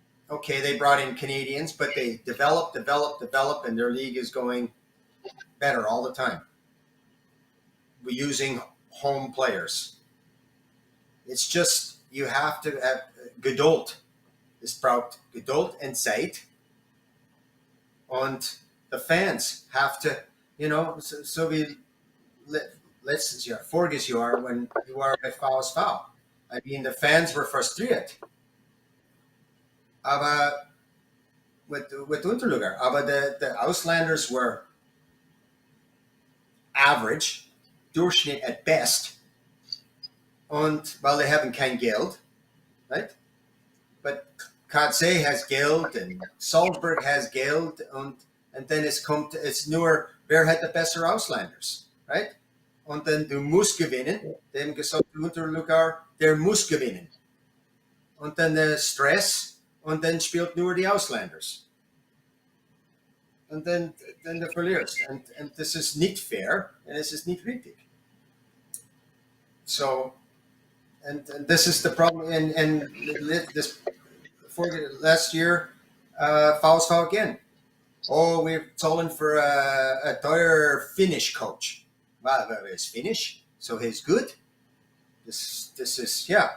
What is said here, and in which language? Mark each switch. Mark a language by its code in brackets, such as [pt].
[en] Okay, they brought in Canadians, but they develop, and their league is going better all the time. We're using home players. It's just you have to have Geduld. [de] Es braucht Geduld and Zeit. [en] Und the fans have to, so wie letztes Jahr, voriges Jahr, when you were bei VSV. I mean, the fans were frustriert. Aber with Unterluger. Aber the Auslanders were average, Durchschnitt at best. [de] Und weil they haben kein Geld, right? [en] But KC has Geld and Salzburg has Geld and then it's nur, wer hat die bessere Auslanders, right? [de] Und dann du musst gewinnen, dem gesagt Unterlugar, der muss gewinnen. Und dann der Stress und dann spielt nur die Auslanders. Und dann du verlierst. Und das ist nicht fair und es ist nicht richtig. [en] So, and this is the problem. And this for last year, VSV again. Oh, we're calling for a teuer Finnish coach. Well, it's Finnish, so he's good. This is, yeah.